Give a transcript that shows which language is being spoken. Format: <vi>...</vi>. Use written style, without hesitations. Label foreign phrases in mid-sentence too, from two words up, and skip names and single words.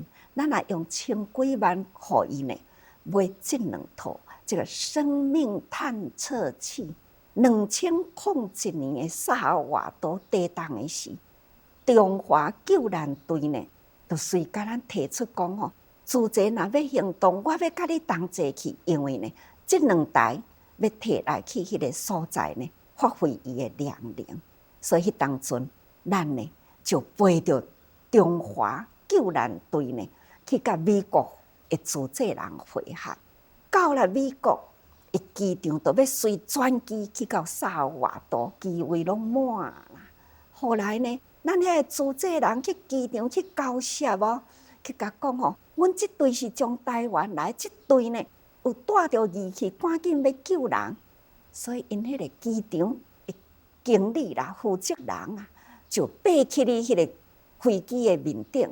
<nan>咱也用千几万互伊呢，买这2套这个生命探测器。2001年的萨尔瓦多地动的时，中华救难队呢，就随甲咱提出讲主席若要行动，我要甲你同齐去，因为呢，这2台要摕来去迄个所在呢，发挥伊的量能。所以迄当阵，咱呢就陪着中华救难队呢。去甲美国的组织人会合，到了美国，一机场就要随专机去到萨尔瓦多，机位拢满啦。后来呢，咱遐组织人去机场去交涉去甲讲阮即队是从台湾来，即队呢有带着仪器，赶紧要救人，所以因迄个机场的经理啦、负责人啊，就爬去哩迄个飞机的面顶。</nan>